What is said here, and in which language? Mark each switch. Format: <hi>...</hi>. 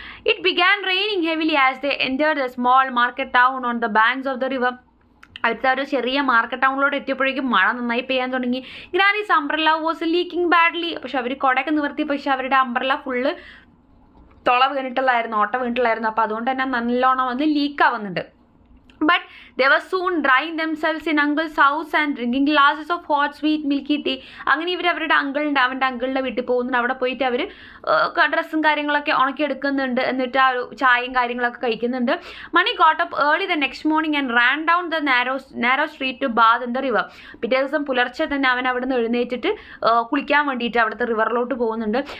<en>It began raining heavily as they entered the small market town on the banks of the river.</en> <ml>അടുത്ത ഒരു ചെറിയ market ടൗണിലോട്ട് എത്തിയപ്പോഴേക്കും മഴ നന്നായി പെയ്യാൻ തുടങ്ങി.</ml> <en>Granny's umbrella was leaking badly.</en> <ml>പക്ഷെ അവർ കുടയൊക്കെ നിവർത്തി, പക്ഷെ അവരുടെ അംബ്രല്ല ഫുള്ള് ഓട്ട വീണിട്ടുള്ളായിരുന്നു. അപ്പോൾ അതുകൊണ്ട് തന്നെ നല്ലോണം വന്ന് ലീക്കാവുന്നുണ്ട്.</ml> <en>But they were soon drying themselves in uncle's house and drinking glasses of hot sweet milky tea.</en> <ml>അങ്ങനെ ഇവർ അവരുടെ അവൻ്റെ അങ്കിളിൻ്റെ വീട്ടിൽ പോകുന്നുണ്ട്. അവിടെ പോയിട്ട് അവർ ഡ്രസ്സും കാര്യങ്ങളൊക്കെ ഉണക്കിയെടുക്കുന്നുണ്ട്. എന്നിട്ട് ആ ഒരു ചായയും കാര്യങ്ങളൊക്കെ കഴിക്കുന്നുണ്ട്.</ml> <en>Mani got up early the next morning and ran down the narrow street to bath in the river.</en> <ml>പിറ്റേ ദിവസം പുലർച്ചെ തന്നെ അവൻ അവിടെ നിന്ന് എഴുന്നേറ്റിട്ട് കുളിക്കാൻ വേണ്ടിയിട്ട് അവിടുത്തെ റിവറിലോട്ട് പോകുന്നുണ്ട്.</ml>